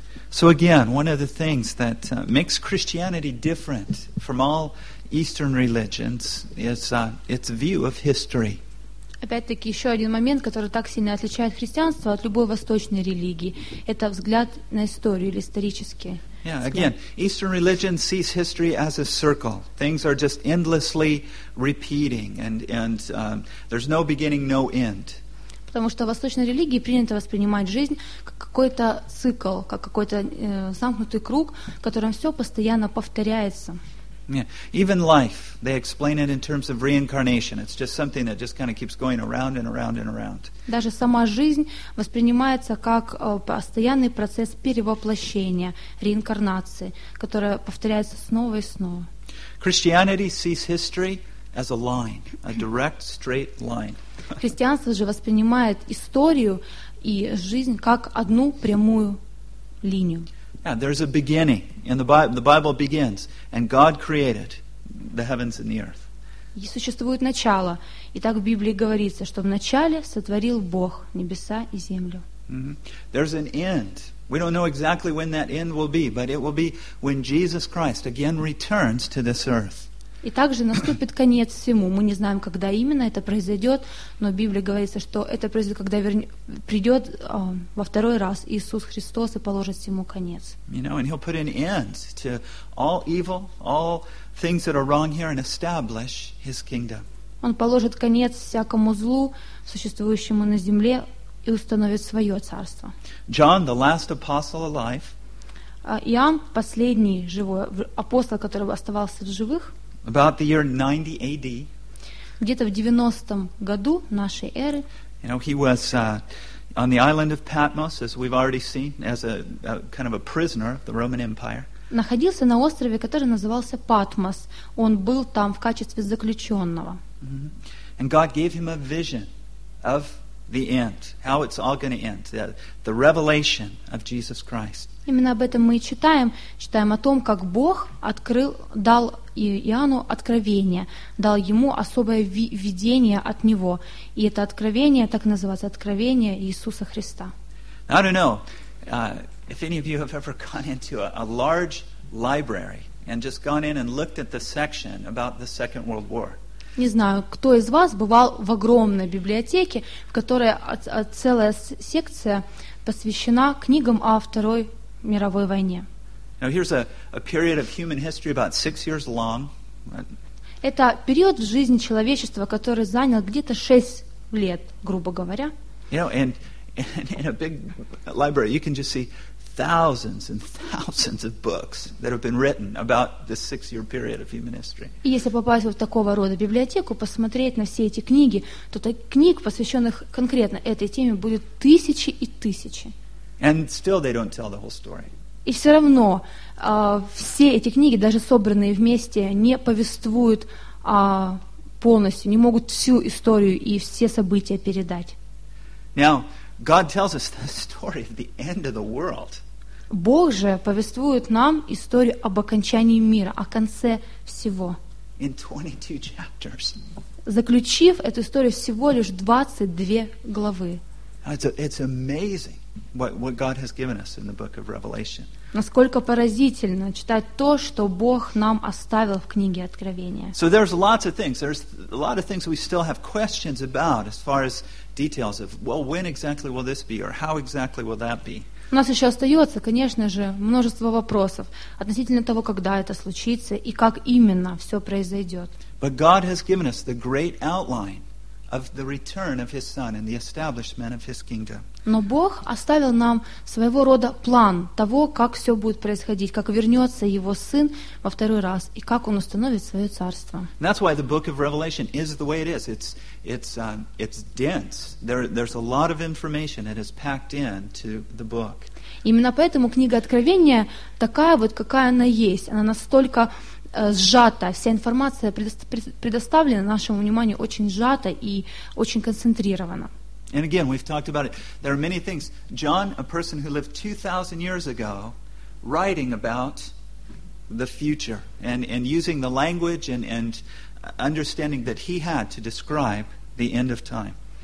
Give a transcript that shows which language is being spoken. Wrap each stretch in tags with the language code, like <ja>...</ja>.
<en>So again, one of the things that makes Christianity different from all Eastern religions is its view of history.</en> <ru>Опять-таки, еще один момент, который так сильно отличает христианство от любой восточной религии, это взгляд на историю или исторический.</ru> <en>Yeah, again, Eastern religion sees history as a circle. Things are just endlessly repeating, and there's no beginning, no end.</en> <ru>Потому что в восточной религии принято воспринимать жизнь как какой-то цикл, как какой-то замкнутый круг, в котором все постоянно повторяется.</ru> <en>Yeah. Even life, they explain it in terms of reincarnation. It's just something that just kind of keeps going around and around and around.</en> <ru>Даже сама жизнь воспринимается как постоянный процесс перевоплощения, реинкарнации, которая повторяется снова и снова.</ru> <en>Christianity sees history as a line, a direct, straight line.</en> <ru>Христианство же воспринимает историю и жизнь как одну прямую линию.</ru> <en>Yeah, there's a beginning, and the Bible begins, and God created the heavens and the earth.</en> <ru>Существует начало, и так в Библии говорится, что в начале сотворил Бог небеса и землю.</ru> <en>There's an end. We don't know exactly when that end will be, but it will be when Jesus Christ again returns to this earth.</en> <ru>И также наступит конец всему. Мы не знаем, когда именно это произойдет, но в Библии говорится, что это произойдет, когда придет во второй раз Иисус Христос и положит всему конец.</ru> <en>You know, and He'll put an end to all evil, all things that are wrong here, and establish His kingdom.</en> <ru>Он положит конец всякому злу, существующему на земле, и установит свое царство.</ru> <en>John, the last apostle alive.</en> <ru>Иоанн, последний живой апостол, который оставался в живых.</ru> <en>About the year 90 AD.</en> <ru>Где-то в 90-м году нашей эры.</ru> <en>You know, he was on the island of Patmos, as we've already seen, as a kind of a prisoner of the Roman Empire.</en> <ru>Находился на острове, который назывался Патмос. Он был там в качестве заключенного.</ru> <en>And God gave him a vision of the end, how it's all going to end, the revelation of Jesus Christ.</en> <ru>Именно об этом мы и читаем о том, как Бог открыл, дал Иоанну откровение, дал ему особое видение от него. И это откровение, так называется, откровение Иисуса Христа.</ru> <en>I don't know if any of you have ever gone into a large library and just gone in and looked at the section about the Second World War.</en> <ru>Не знаю, кто из вас бывал в огромной библиотеке, в которой целая секция посвящена книгам о Второй мировой войне.</ru> <en>Now here's a period of human history about 6 years long.</en> <ru>Это период в жизни человечества, который занял где-то 6 лет, грубо говоря.</ru> <en>You know, and in a big library, you can just see thousands and thousands of books that have been written about this 6 year period of human history.</en> <ru>И если попасть в такого рода библиотеку, посмотреть на все эти книги, то книг, посвященных конкретно этой теме, будет тысячи и тысячи.</ru> <en>And still they don't tell the whole story.</en> <ru>И все равно все эти книги, даже собранные вместе, не повествуют полностью, не могут всю историю и все события передать.</ru> <en>Now, God tells us the story of the end of the world.</en> <ru>Бог же повествует нам историю об окончании мира, о конце всего.</ru> <en>In 22 chapters.</en> <ru>Заключив эту историю всего лишь 22 главы.</ru> <en>It's amazing. What God has given us in the book of Revelation.</en> <ru>Насколько поразительно читать то, что Бог нам оставил в книге Откровения.</ru> <en>So there's lots of things. There's a lot of things we still have questions about as far as details of, well, when exactly will this be or how exactly will that be?</en> <ru>У нас еще остается, конечно же, множество вопросов относительно того, когда это случится и как именно все произойдет.</ru> <en>But God has given us the great outline of the return of His Son and the establishment of His kingdom.</en> <ru>Но Бог оставил нам своего рода план того, как все будет происходить, как вернется Его Сын во второй раз и как Он установит свое царство.</ru> <en>And that's why the book of Revelation is the way it is. It's dense. There's a lot of information that is packed in to the book.</en> <ru>Именно поэтому книга Откровения такая вот, какая она есть. Она настолько сжата, вся информация предоставлена нашему вниманию очень сжата и очень концентрирована.</ru> <en>And again, we've talked about it. There are many things. John, a person who lived 2,000 years ago, writing about the future and using the language and understanding that he had to describe the end of time.</en>